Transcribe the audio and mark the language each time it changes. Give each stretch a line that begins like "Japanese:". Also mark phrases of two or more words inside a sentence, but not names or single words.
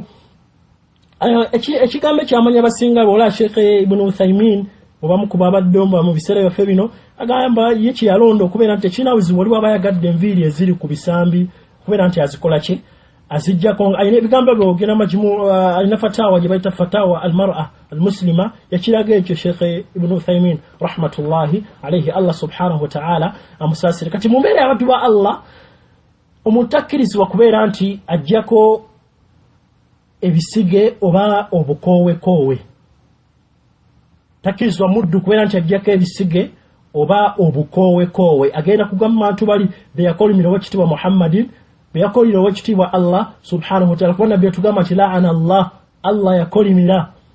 Ganda: ekigambo ekyamanya abasinga bola Sheikh Ibn Uthaymin obamu ku babadde mu biseera byaffe bino agamba ye kyeyalonda okubeera nti tekirina buzibu waliwo abayagadde enviiri eziri ku bisambi okubeera nti azikola ki azijjako. alina ebigambo byogera majmu alina fatawa gye bayita
Arabic: فتاوى المرأة المسلمة
Ganda: yakiraga ekyo Sheikh Ibn Uthaymin
Arabic: رحمة الله عليه الله سبحانه وتعالى
Ganda: amusaasire. kati mu mbeera y'abaddu ba Allah omutakkirizibwa kubeera nti ajjako ebisige oba obukoowe takkirizibwa muddu kubeera nti ajjako ebisige oba obukoowe agenda kugamba bantu bali beyakolimira owekitiibwa Muhammadin beyakolira owekitiibwa
Arabic: الله سبحانه وتعالى
Ganda: kubanga nabbi yatugamba nti
Arabic: لعن الله
Ganda: yakolimira